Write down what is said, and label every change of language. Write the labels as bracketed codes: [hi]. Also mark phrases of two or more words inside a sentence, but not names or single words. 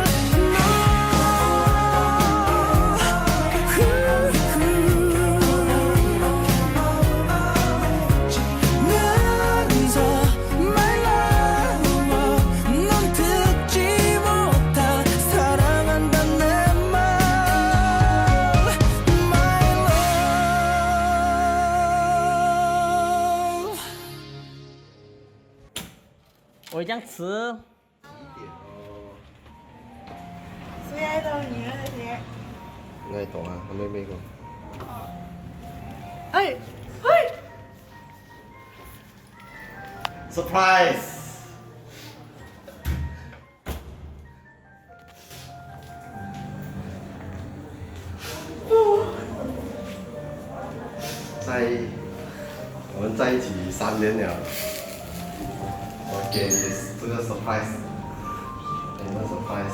[ko] 면서 말라워 넌 듣지 못한 사랑한단 내말 [en] My love [zh] 我这样吃。最爱的女人的鞋。 [vi] ngay tổ à, không biết không? [zh] 哎，嘿， Surprise! 我们在一起3年了，我给你这个 surprise， 给你的 surprise。